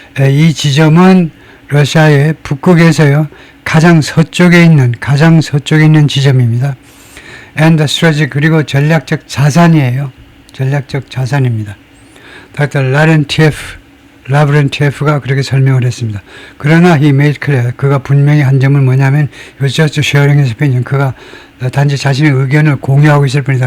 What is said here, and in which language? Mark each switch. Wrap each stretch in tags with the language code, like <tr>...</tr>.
<ko>이 지점은 러시아의 북극에서요 가장 서쪽에 있는 지점입니다.</ko> <en>And the strategic</en> <ko>그리고 전략적 자산이에요. 전략적 자산입니다. 닥터 라브렌티에프가 그렇게 설명을 했습니다. 그러나</ko> <en>he made clear</en> <ko>그가 분명히 한 점은 뭐냐면</ko> <en>it was just sharing his opinion.</en> <ko>그가 단지 자신의 의견을 공유하고 있을 뿐이다.</ko>